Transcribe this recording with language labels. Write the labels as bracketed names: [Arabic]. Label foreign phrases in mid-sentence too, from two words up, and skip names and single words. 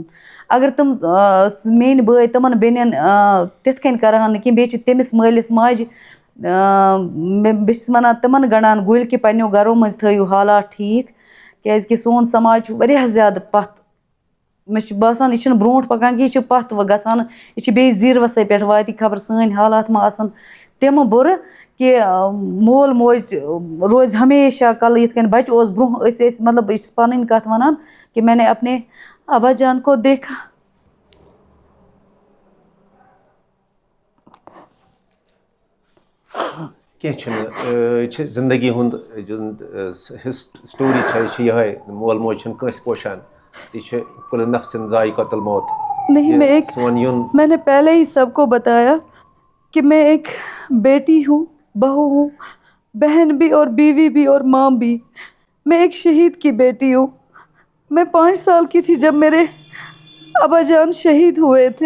[Kashmiri] اگر تِم میٛٲنۍ بٲے تِمَن بیٚنٮ۪ن تِتھ کٔنۍ کَرٕہَن نہٕ کینٛہہ بیٚیہِ چھِ تٔمِس مٲلِس ماجہِ بہٕ چھَس وَنان تِمَن گَنٛڈان گُلۍ کہِ پنٛنیو گَرو منٛز تھٲیِو حالات ٹھیٖک کیٛازِکہِ سون سماج چھُ واریاہ زیادٕ پَتھ. مےٚ چھُ باسان یہِ چھُنہٕ برونٛٹھ پَکان کینٛہہ یہِ چھُ پَتھ وۄنۍ گژھان یہِ چھِ بیٚیہِ زیٖروَسٕے پٮ۪ٹھ واتہِ خبر سٲنۍ حالات ما آسان تِمہٕ بُرٕ کہِ مول موج روزِ ہمیشہ کَلہٕ یِتھ کٔنۍ بَچہِ اوس برونٛہہ ٲسۍ مطلب بہٕ چھَس پَنٕنۍ کَتھ وَنان کہ [Urdu] میں نے اپنے ابا جان کو دیکھا. [Kashmiri] کینٛہہ چھُنہٕ یہِ چھِ زندگی ہُنٛد سٹوری چھےٚ یہِ چھِ یِہوٚے مول موج چھُنہٕ کٲنٛسہِ پوشان یہِ چھِ [Arabic] کُلُ نفسٍ ذائقۃ الموت. [Urdu] نہیں میں نے پہلے ہی سب کو بتایا کہ میں ایک بیٹی ہوں، بہو ہوں، بہن بھی اور بیوی بھی اور ماں بھی. میں ایک شہید کی بیٹی ہوں. میں 5 سال کی تھی جب میرے ابا جان شہید ہوئے تھے.